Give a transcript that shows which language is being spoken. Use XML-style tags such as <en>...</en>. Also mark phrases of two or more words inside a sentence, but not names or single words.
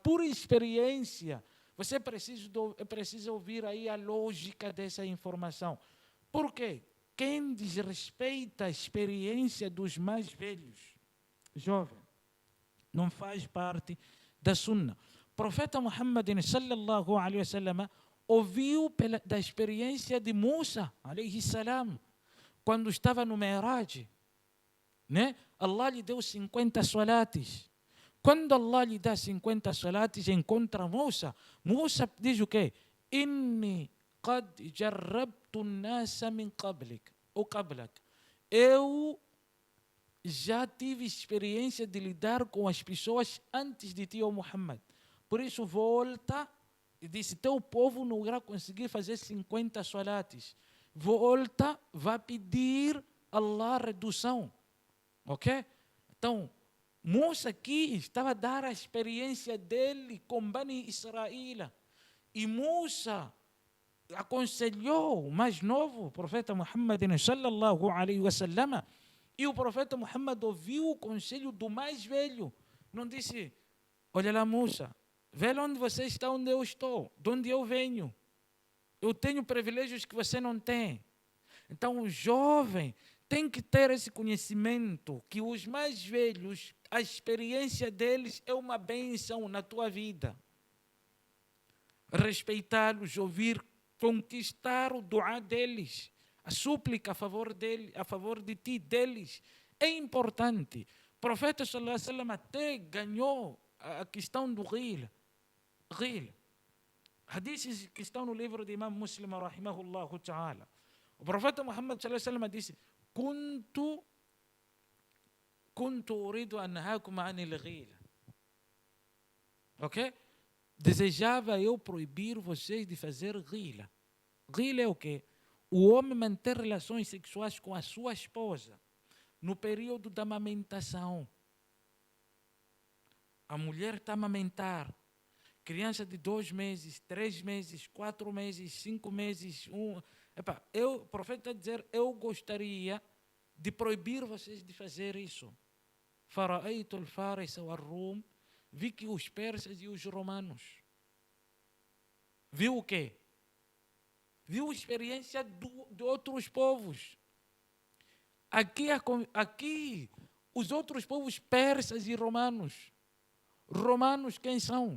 <pt>Por experiência, você precisa ouvir aí a lógica dessa informação. Por quê? Quem desrespeita a experiência dos mais velhos, jovem, não faz parte da Sunna. O profeta Muhammad</pt> <ar>صلى الله عليه وسلم</ar> <pt>ouviu da experiência de Musa</pt> <ar>عليه السلام,</ar> <pt>quando estava no Mi'raj, né? Allah lhe deu 50 salates. Quando Allah lhe dá 50 salates, encontra Musa. Musa diz o quê?</pt> <ar>إني قد جربت الناس من قبلك أو قبلك.</ar> <pt>Eu já tive experiência de lidar com as pessoas antes de ti, ó Muhammad. Por isso volta e disse, teu povo não irá conseguir fazer 50 salates. Volta, vai pedir Allah redução. Ok? Então, Musa aqui estava a dar a experiência dele com Bani Israel. E Musa aconselhou o mais novo, o profeta Muhammad</pt> <ar>صلى الله عليه وسلم,</ar> <pt>e o profeta Muhammad ouviu o conselho do mais velho. Não disse, olha lá, moça, vê onde você está, onde eu estou, de onde eu venho. Eu tenho privilégios que você não tem. Então o jovem tem que ter esse conhecimento que os mais velhos, a experiência deles é uma bênção na tua vida. Respeitá-los, ouvir, conquistar o duá deles, a súplica a favor dele, a favor de ti, deles, é importante. O profeta</pt> <ar>صلى الله عليه وسلم</ar> <pt>até ganhou a questão do ghil. Hadiths que estão no livro de Imam Muslim,</pt> <ar>رحمه الله تعالى.</ar> <pt>O profeta Muhammad</pt> <ar>صلى الله عليه وسلم</ar> <pt>disse:</pt> <ar>كنت أريد أن أنهاكم عن الغيلة.</ar> <pt>Ok? Desejava eu proibir vocês de fazer ghila. Ghila é o quê? O homem manter relações sexuais com a sua esposa no período da amamentação. A mulher está a amamentar. Criança de 2 meses, 3 meses, 4 meses, 5 meses. O profeta está a dizer, eu gostaria de proibir vocês de fazer isso.</pt> <ar>فرأيت الفارس والروم.</ar> <pt>Vi que os persas e os romanos. Viu o quê? Viu a experiência de outros povos. Aqui, os outros povos persas e romanos. Romanos quem são?</pt>